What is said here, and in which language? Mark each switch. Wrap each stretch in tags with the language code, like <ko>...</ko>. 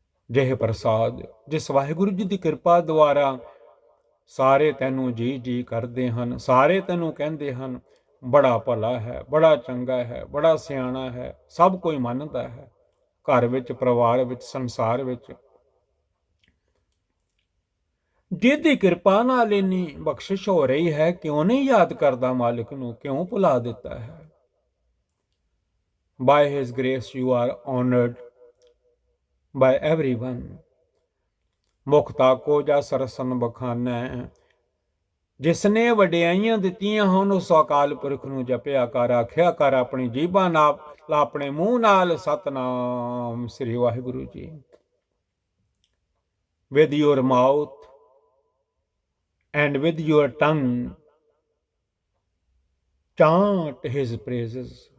<pa>ਜਿਹੇ ਪ੍ਰਸਾਦ, ਜਿਸ ਵਾਹਿਗੁਰੂ ਜੀ ਦੀ ਕਿਰਪਾ ਦੁਆਰਾ ਸਾਰੇ ਤੈਨੂੰ ਜੀ ਜੀ ਕਰਦੇ ਹਨ, ਸਾਰੇ ਤੈਨੂੰ ਕਹਿੰਦੇ ਹਨ ਬੜਾ ਭਲਾ ਹੈ, ਬੜਾ ਚੰਗਾ ਹੈ, ਬੜਾ ਸਿਆਣਾ ਹੈ, ਸਭ ਕੋਈ ਮੰਨਦਾ ਹੈ। ਘਰ ਵਿੱਚ, ਪਰਿਵਾਰ ਵਿੱਚ, ਸੰਸਾਰ ਵਿੱਚ ਜਿਹਦੀ ਕਿਰਪਾ ਨਾਲ ਇੰਨੀ ਬਖਸ਼ਿਸ਼ ਹੋ ਰਹੀ ਹੈ, ਕਿਉਂ ਨਹੀਂ ਯਾਦ ਕਰਦਾ ਮਾਲਿਕ ਨੂੰ? ਕਿਉਂ ਭੁਲਾ ਦਿੱਤਾ ਹੈ?</pa> <en>By his grace you are honored by everyone।</en> <pa>ਮੁਖ ਤਾਕੋ ਜਾ ਸਰਸਨ ਬਖਾਨੈ। ਜਿਸਨੇ ਵਡਿਆਈਆਂ ਦਿੱਤੀਆਂ ਹਨ ਉਸ ਅਕਾਲ ਪੁਰਖ ਨੂੰ ਜਪਿਆ ਕਰ, ਆਖਿਆ ਕਰ ਆਪਣੀ ਜੀਭਾਂ ਨਾਲ, ਆਪਣੇ ਮੂੰਹ ਨਾਲ ਸਤਨਾਮ ਸ੍ਰੀ Waheguru ji.</pa> <en>With your mouth and with your tongue chant his praises।</en>